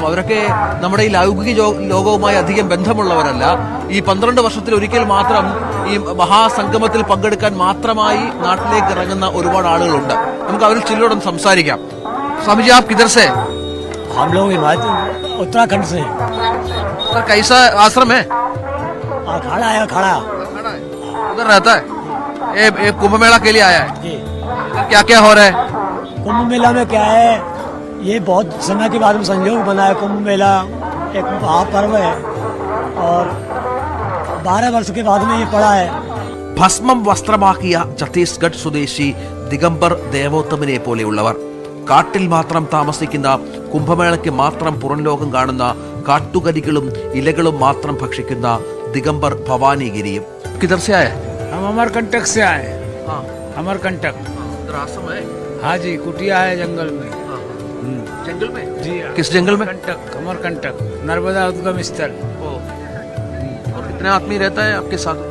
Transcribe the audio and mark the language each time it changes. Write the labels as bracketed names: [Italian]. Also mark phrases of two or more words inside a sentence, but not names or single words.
[Malayalam] അവരൊക്കെ നമ്മുടെ ഈ ലൗകിക ലോകവുമായി അധികം ബന്ധമുള്ളവരല്ല. ഈ 12 വർഷത്തിൽ ഒരിക്കൽ മാത്രം ഈ മഹാസംഗമത്തിൽ പങ്കെടുക്കാൻ മാത്രമായി നാട്ടിലേക്ക് ഇറങ്ങുന്ന ഒരുപാട് ആളുകളുണ്ട്. നമുക്ക് അവരിൽ ചിലരോടൊന്ന് സംസാരിക്കാം. സ്വാമിജി, [Hindi] आप किधर से? हम लोग उत्तराखंड से। कैसा आश्रम है? खड़ा है, खड़ा उधर रहता है। ये कुंभ मेला के लिए आया है जी। क्या क्या हो रहा है कुंभ मेला में? क्या है, ये बहुत समय के बाद में संयोग बना है। कुंभ मेला एक महापर्व है और 12 वर्ष के बाद में ये पड़ा है. [Malayalam] ഭസ്മം വസ്ത്രമാക്കിയ ഛത്തീസ്ഗഡ് സ്വദേശി ദിഗംബർ ദേവോത്തമനെ പോലെയുള്ളവർ, കാട്ടിൽ മാത്രം താമസിക്കുന്ന, കുംഭമേളയ്ക്ക് മാത്രം പുറം ലോകം കാണുന്ന, കാട്ടുകരികളും ഇലകളും മാത്രം ഭക്ഷിക്കുന്ന ദിഗംബർ ഭവാനിഗിരിയും. [Hindi] किधर से आए? हम अमरकंटक से आए। अमरकंटक हाँ जी, कुटिया है जंगल में। जंगल में जी? किस जंगल में? कंटक, अमरकंटक, नर्मदा उद्गम स्थल। और कितने आदमी रहता है आपके साथ?